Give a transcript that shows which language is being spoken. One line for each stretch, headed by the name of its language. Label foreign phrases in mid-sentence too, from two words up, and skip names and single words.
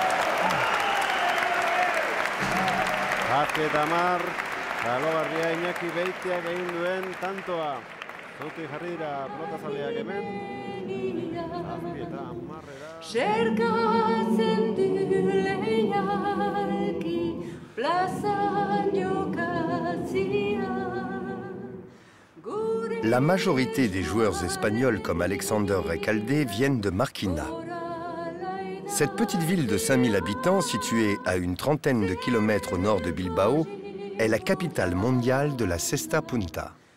Basque: Zazpi eta hamar, Txalogarria Iñaki Beitiak egin duen tantoa. Zauti jarri dira pelotazaleak hemen. Zazpi eta hamarrera. Zerkatzen du leialki plazan jokatzia.
French: La majorité des joueurs espagnols comme Alexander Recalde viennent de Marquina. Cette petite ville de 5000 habitants, située à une trentaine de kilomètres au nord de Bilbao, est la capitale mondiale de la Cesta Punta.